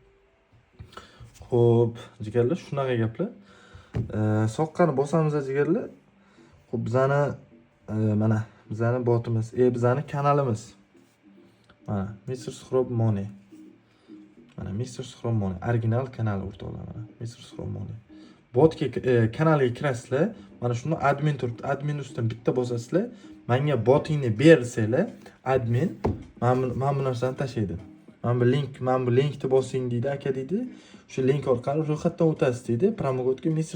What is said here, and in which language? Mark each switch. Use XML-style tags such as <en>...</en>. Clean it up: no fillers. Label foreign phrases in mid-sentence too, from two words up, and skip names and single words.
<uz>Xo'p, jigarlar, shunaqa gaplar. Soqqani bosamiz jigarlar. Xo'p, mana bizani botimiz, bizani kanalimiz. Mana Mr. Scrub Money. Mana Mr. Scrub Money original kanal o'rtoqlar mana. Mr. Scrub Money. Botga kanalga kirasizlar. Mana shuni admin turibdi. Admin ustidan bitta bosasizlar. Menga botingni bersanglar, admin mana bu narsani tashlaydi. Mana bu linkni bosing deydi, aka deydi. Shu link orqali ro'yxatdan o'tasiz deydi. Promokodga Mr.</uz>